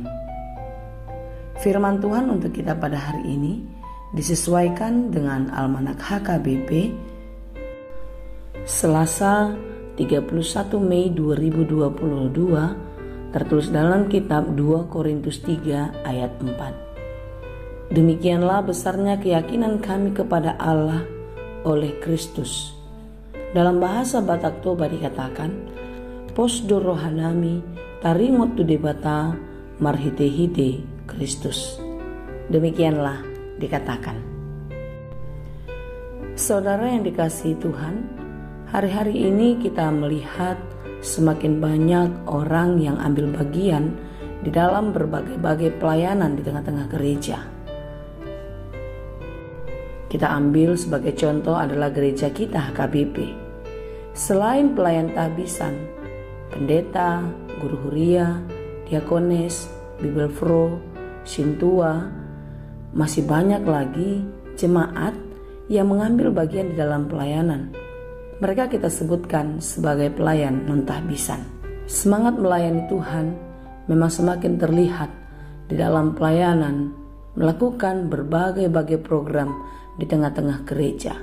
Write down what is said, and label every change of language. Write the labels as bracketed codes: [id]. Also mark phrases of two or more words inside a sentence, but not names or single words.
[id] Firman Tuhan untuk kita pada hari ini disesuaikan dengan Almanak HKBP Selasa 31 Mei 2022, tertulis dalam kitab 2 Korintus 3 ayat 4. Demikianlah besarnya keyakinan kami kepada Allah oleh Kristus. Dalam bahasa Batak Toba dikatakan, [bbc] Posdo rohanami taringot tu debata marhite-hite Kristus. [id] Demikianlah dikatakan. Saudara yang dikasihi Tuhan, hari-hari ini kita melihat semakin banyak orang yang ambil bagian di dalam berbagai-bagai pelayanan di tengah-tengah gereja. Kita ambil sebagai contoh adalah gereja kita HKBP. Selain pelayan tahbisan, pendeta, guru huria, diakones, bibelfro, sintua, masih banyak lagi jemaat yang mengambil bagian di dalam pelayanan. Mereka kita sebutkan sebagai pelayan non-tahbisan. Semangat melayani Tuhan memang semakin terlihat di dalam pelayanan, melakukan berbagai-bagai program di tengah-tengah gereja.